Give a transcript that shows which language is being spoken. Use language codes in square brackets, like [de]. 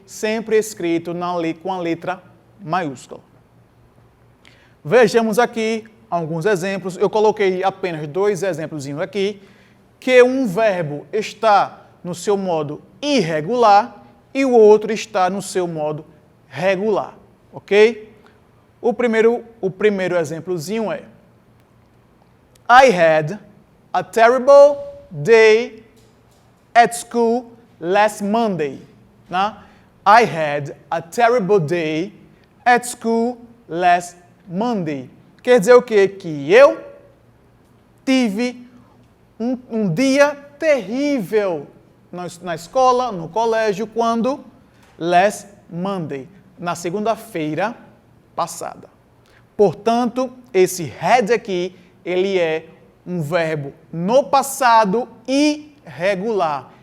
[pt] Sempre escrito com a letra maiúscula. Vejamos aqui alguns exemplos. Eu coloquei apenas 2 exemplos aqui, que um verbo está no seu modo irregular e o outro está no seu modo regular, ok? O primeiro exemplozinho é: [en] I had a terrible day at school last Monday. [pt] Né? [en] I had a terrible day at school last Monday. [pt] Quer dizer o quê? Que eu tive um dia terrível na escola, no colégio, quando? [en] Last Monday, [pt] na segunda-feira passada. Portanto, esse had aqui, ele é um verbo no passado irregular.